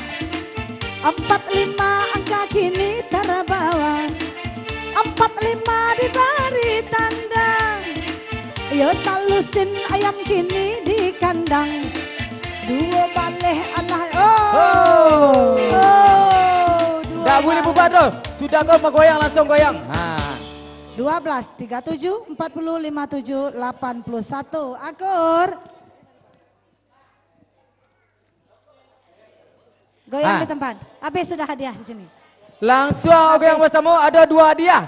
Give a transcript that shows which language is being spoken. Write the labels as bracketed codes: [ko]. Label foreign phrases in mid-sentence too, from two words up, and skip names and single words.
[id] 45 angka kini terbawa. 45 diberi tanda. [min] Yo salusin ayam kini di kandang. 2 baleh Allah. [id] Dah boleh bubar tu. Sudah kau mau goyang langsung goyang. 12, 37, 40, 57, 81. Akur. Goyang di tempat. Habis sudah hadiah di sini. Langsung goyang bersama ada 2 hadiah.